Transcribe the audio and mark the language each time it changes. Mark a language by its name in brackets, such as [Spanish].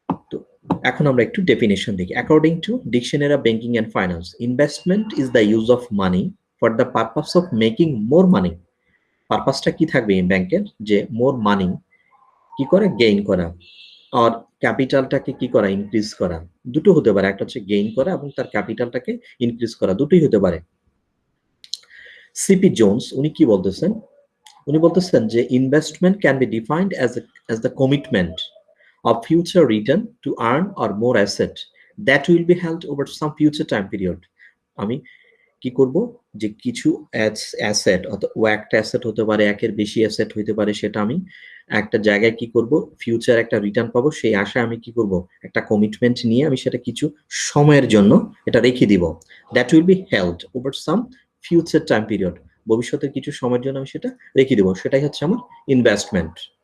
[Bangla] তো এখন আমরা একটু ডেফিনেশন দেখি। [English] According to dictionary of banking and finance, investment is the use of money for the purpose of making more money. [Bangla] পারপাসটা কি থাকবে ব্যাংকের, যে মোর মানি কি করে গেইন করা, আর ক্যাপিটালটাকে কি করা, ইনক্রিজ করা। দুটো হতে পারে, একটা হচ্ছে গেইন করা এবং তার ক্যাপিটালটাকে ইনক্রিজ করা, দুটোই হতে পারে। [English] CP Jones [Bangla] উনি কি বলতেছেন, উনি বলতেছেন যে [English] Investment can be defined as the commitment of future return to earn or more asset that will be held over some future time period। [Bangla] আমি কি করব, যে কিছু অ্যাসেট, ও একটা অ্যাসেট হতে পারে, একের বেশি অ্যাসেট হতে পারে, সেটা আমি একটা জায়গায় কি করব, ফিউচার একটা রিটার্ন পাবো, সেই আশায় আমি কি করব, একটা কমিটমেন্ট নিয়ে আমি সেটা কিছু সময়ের জন্য এটা রেখে দিব। [English] that will be held over some future time period, [Bangla] ভবিষ্যতের কিছু সময়ের জন্য আমি সেটা রেখে দিব, সেটাই হচ্ছে আমার ইনভেস্টমেন্ট।